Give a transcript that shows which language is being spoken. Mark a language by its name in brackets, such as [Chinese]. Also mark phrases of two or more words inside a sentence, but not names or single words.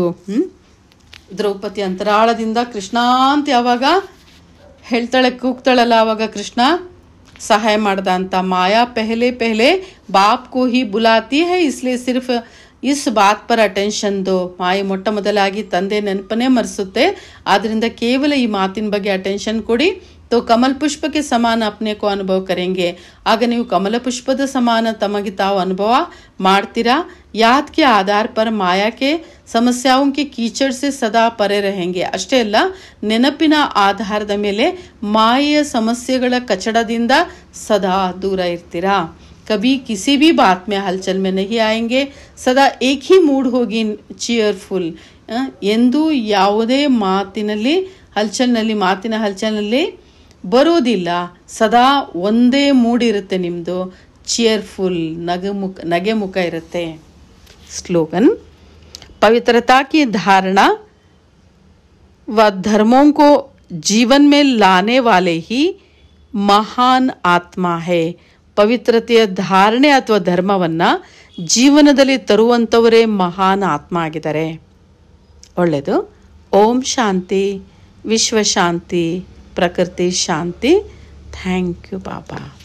[Kannada] ದ್ರೌಪದಿ ಅಂತರಾಳದಿಂದ ಕೃಷ್ಣ ಅಂತ ಯಾವಾಗ ಹೇಳ್ತಾಳೆ, ಕೂಗ್ತಾಳಲ್ಲ, ಆವಾಗ ಕೃಷ್ಣ ಸಹಾಯ ಮಾಡ್ದ ಅಂತ. [Hindi] माया पहले पहले बाप को ही बुलाती है, इसलिए सिर्फ इस बात पर अटेंशन दो. [Kannada] ಮಾಯೆ ಮೊಟ್ಟ ಮೊದಲಾಗಿ ತಂದೆ ನೆನಪನ್ನೇ ಮರೆಸುತ್ತೆ, ಆದ್ರಿಂದ ಕೇವಲ ಈ ಮಾತಿನ ಬಗ್ಗೆ ಅಟೆನ್ಷನ್ ಕೊಡಿ. [Hindi] तो कमल पुष्प के समान अपने को अनुभव करेंगे. [Kannada] ಆಗ ನೀವು ಕಮಲ ಪುಷ್ಪದ ಸಮಾನ ತಮಗೆ ತಾವು ಅನುಭವ ಮಾಡ್ತೀರಾ. [Hindi] याद के आधार पर माया के समस्याओं के कीचड़ से सदा परे रहेंगे. [Kannada] ಅಷ್ಟೇ ಅಲ್ಲ, ನೆನಪಿನ ಆಧಾರದ ಮೇಲೆ ಮಾಯೆಯ ಸಮಸ್ಯೆಗಳ ಕಚಡದಿಂದ ಸದಾ ದೂರ ಇರ್ತೀರಾ. [Hindi] कभी किसी भी बात में हलचल में नहीं आएंगे. सदा एक ही मूड होगी, ಚೀರ್ಫುಲ್. [Kannada] ಎಂದು ಯಾವುದೇ ಮಾತಿನ ಹಲ್ಚಲ್ನಲ್ಲಿ ಬರೋದಿಲ್ಲ. ಸದಾ ಒಂದೇ ಮೂಡಿರುತ್ತೆ ನಿಮ್ಮದು, ಚೇರ್ಫುಲ್, ನಗೆ ಮುಖ ಇರುತ್ತೆ. [Hindi] स्लोगन, पवित्रता की धारणा व धर्मों को जीवन में लाने वाले ही महान आत्मा है. [Kannada] ಪವಿತ್ರತೆಯ ಧಾರಣೆ ಅಥವಾ ಧರ್ಮವನ್ನ ಜೀವನದಲ್ಲಿ ತರುವಂತವರೇ ಮಹಾನ್ ಆತ್ಮ ಆಗಿದ್ದಾರೆ. ಒಳ್ಳೆಯದು. ಓಂ ಶಾಂತಿ, ವಿಶ್ವ ಶಾಂತಿ, ಪ್ರಕೃತಿ ಶಾಂತಿ. [English] Thank you Baba.